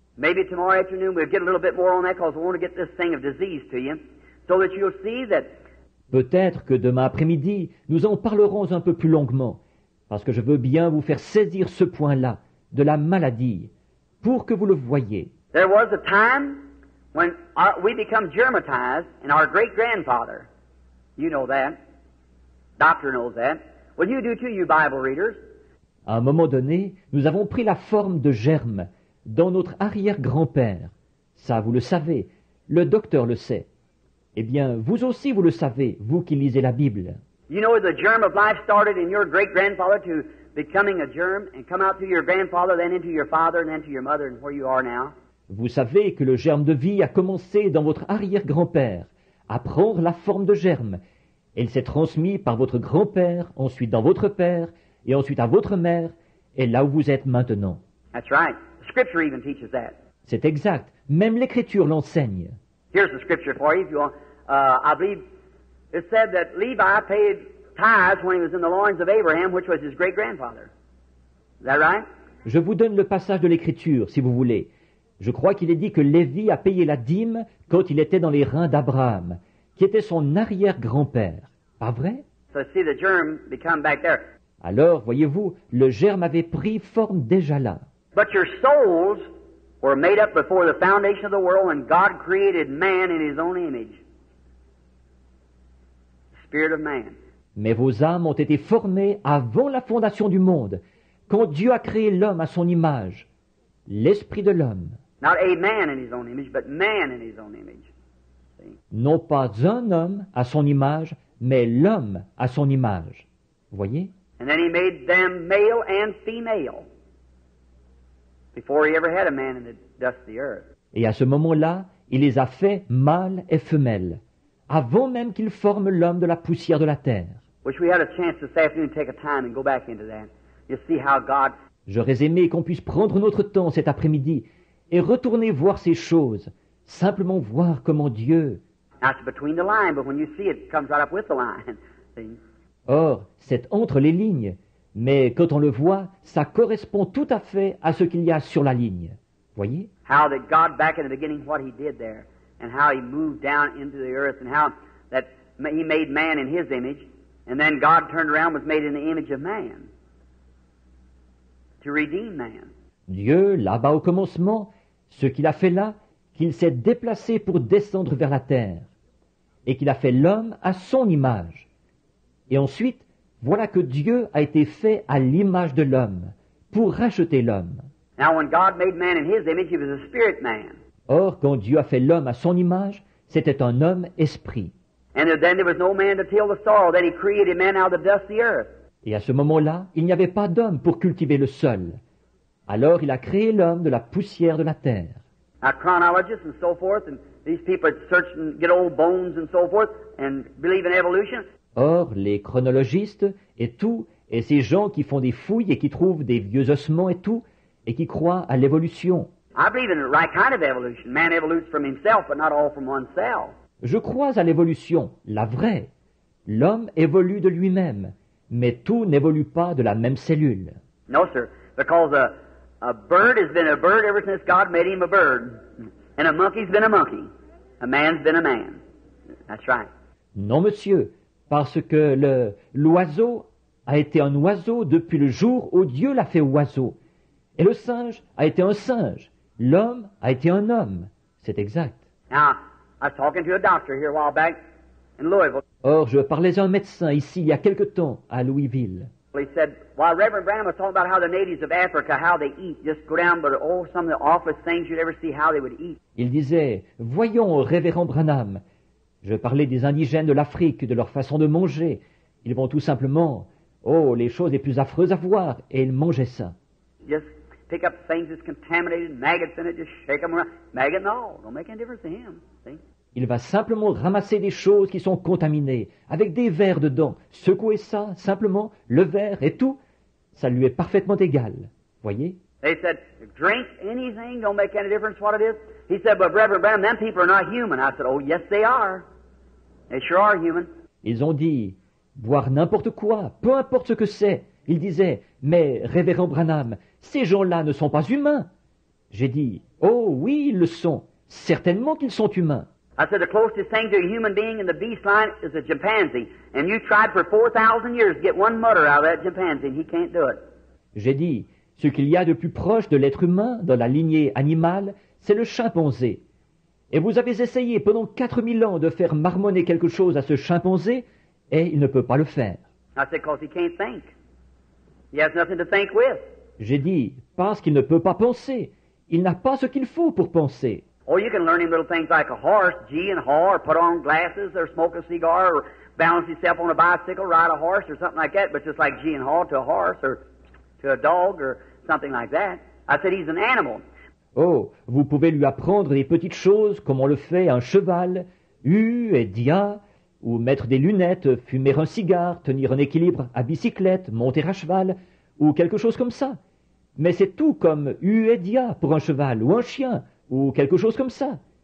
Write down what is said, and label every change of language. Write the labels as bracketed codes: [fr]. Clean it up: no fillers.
[en] Maybe tomorrow afternoon we'll get a little bit more on that because we want to get this thing of disease to you so that you'll see that. [fr] Peut-être que demain après-midi, nous en parlerons un peu plus longuement, parce que je veux bien vous faire saisir ce point-là, de la maladie, pour que vous le voyiez. [en] There was a time when we become germatized in our great-grandfather. You know that. Doctor knows that. Well, you do too, you Bible readers. [fr] À un moment donné, nous avons pris la forme de germe dans notre arrière-grand-père. Ça, vous le savez. Le docteur le sait. Eh bien, vous aussi, vous le savez, vous qui lisez la Bible. [en] You know the germ of life started in your great-grandfather to becoming a germ and come out through your grandfather, then into your father, and then to your mother, and where you are now. [fr] Vous savez que le germe de vie a commencé dans votre arrière-grand-père, à prendre la forme de germe. Et il s'est transmis par votre grand-père, ensuite dans votre père, et ensuite à votre mère, et là où vous êtes maintenant. [en] That's right. The Scripture even teaches that. [fr] C'est exact. Même l'Écriture l'enseigne. [en] Here's the Scripture for you, if you want. I believe it said that Levi paid tithes when he was in the loins of Abraham, which was his great-grandfather. Is that right? [fr] Je vous donne le passage de l'Écriture, si vous voulez. Je crois qu'il est dit que Lévi a payé la dîme quand il était dans les reins d'Abraham, qui était son arrière-grand-père. Pas vrai? [en] So see the germ become back there. [fr] Alors, voyez-vous, le germe avait pris forme déjà là. [en] But your souls were made up before the foundation of the world when God created man in His own image. The Spirit of man. [fr] Mais vos âmes ont été formées avant la fondation du monde, quand Dieu a créé l'homme à son image, l'esprit de l'homme. [en] Not a man in His own image, but man in His own image. See? [fr] Non pas un homme à son image, mais l'homme à son image. Voyez? [en] And then He made them male and female before He ever had a man in the dust of the earth. [fr] Et à ce moment-là, il les a faits mâles et femelles, avant même qu'il forme l'homme de la poussière de la terre. [en] Wish we had a chance this afternoon to take a time and go back into that. You see how God. [fr] J'aurais aimé qu'on puisse prendre notre temps cet après-midi et retourner voir ces choses, simplement voir comment Dieu... [en] Now it's between the line, but when you see it, it comes right up with the line. See? [fr] Or, c'est entre les lignes, mais quand on le voit, ça correspond tout à fait à ce qu'il y a sur la ligne. Voyez? [en] How that God, back in the beginning, what He did there, and how He moved down into the earth, and how that He made man in His image, and then God turned around and was made in the image of man. to redeem man. [fr] Dieu, là-bas au commencement, ce qu'il a fait là, qu'il s'est déplacé pour descendre vers la terre, et qu'il a fait l'homme à son image. Et ensuite, voilà que Dieu a été fait à l'image de l'homme, pour racheter l'homme. [en] Now, when God made man in His image, He was a spirit man. [fr] Or, quand Dieu a fait l'homme à son image, c'était un homme esprit. [en] And then there was no man to till the soil. Then He created man out of the dust of the earth. [fr] Et à ce moment-là, il n'y avait pas d'homme pour cultiver le sol. Alors il a créé l'homme de la poussière de la terre. [en] Now, chronologists and so forth, and these people that search and get old bones and so forth, and believe in evolution. [fr] Or, les chronologistes et tout, et ces gens qui font des fouilles et qui trouvent des vieux ossements et tout, et qui croient à l'évolution. [en] I believe in the right kind of evolution. Man evolutes from himself, but not all from oneself. [fr] Je crois à l'évolution, la vraie. L'homme évolue de lui-même, mais tout n'évolue pas de la même cellule. [en] No, sir, because a bird has been a bird ever since God made him a bird, and a monkey's been a monkey. A man's been a man. That's right. [fr] Non, monsieur, parce que l'oiseau a été un oiseau depuis le jour où Dieu l'a fait oiseau. Et le singe a été un singe. L'homme a été un homme. C'est exact. [en] Now, I was talking to a doctor here a while back in Louisville. [fr] Or, je parlais à un médecin ici il y a quelque temps à Louisville. [en] He said, while Reverend Branham was talking about how the natives of Africa, how they eat, just go down, but oh, some of the awfulest things you'd ever see, how they would eat. [fr] Il disait, voyons, révérend Branham. Je parlais des indigènes de l'Afrique, de leur façon de manger. Ils vont tout simplement, oh, les choses les plus affreuses à voir, et ils mangeaient ça. [en] Just pick up things that's contaminated, maggots in it, just shake them around. Maggot and all, don't make any difference to him. See? [fr] Il va simplement ramasser des choses qui sont contaminées, avec des vers dedans, secouer ça, simplement, le verre et tout, ça lui est parfaitement égal. Voyez? [en] They said, drink anything, don't make any difference what it is. He said, but Reverend Branham, them people are not human. I said, oh, yes, they are. They sure are human. [fr] Ils ont dit, boire n'importe quoi, peu importe ce que c'est. Il disait, mais révérend Branham, ces gens-là ne sont pas humains. J'ai dit, oh oui, ils le sont. Certainement qu'ils sont humains. [en] I said, the closest thing to a human being in the beast line is a chimpanzee. And you tried for 4,000 years to get one mutter out of that chimpanzee, and he can't do it. [fr] J'ai dit, ce qu'il y a de plus proche de l'être humain dans la lignée animale, c'est le chimpanzé. Et vous avez essayé pendant 4000 ans de faire marmonner quelque chose à ce chimpanzé, et il ne peut pas le faire. [en] I said, because he can't think. He has nothing to think with. [fr] J'ai dit, parce qu'il ne peut pas penser. Il n'a pas ce qu'il faut pour penser. [en] Oh, you can learn him little things like a horse, gee and haw, or put on glasses, or smoke a cigar, or balance himself on a bicycle, ride a horse, or something like that, but just like gee and haw to a horse, or to a dog, or something like that. I said, he's an animal. [fr] Oh, vous pouvez lui apprendre des petites choses comme on le fait à un cheval, et dia, ou mettre des lunettes, fumer un cigare, tenir un équilibre à bicyclette, monter à cheval, ou quelque chose comme ça. Mais c'est tout comme et dia pour un cheval, ou un chien, ou quelque chose comme ça.